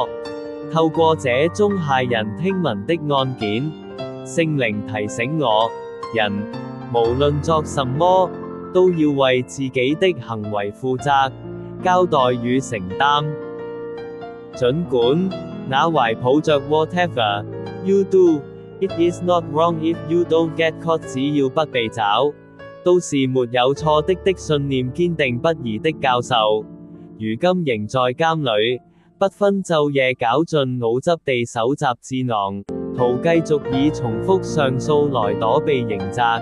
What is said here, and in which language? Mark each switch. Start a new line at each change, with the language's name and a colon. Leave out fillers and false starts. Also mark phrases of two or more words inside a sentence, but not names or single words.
Chinese: 透過這宗駭人聽聞的案件，聖靈提醒我，人無論作什麼，都要為自己的行為負責、交代與承擔。儘管那懷抱着
English: whatever you do, it is not wrong if you don't get caught，
Chinese: 只要不被找，都是沒有錯的信念堅定不移的教授，如今仍在監裏，不分晝夜絞盡腦汁地搜集智囊，圖繼續以重複上訴來躲避刑責。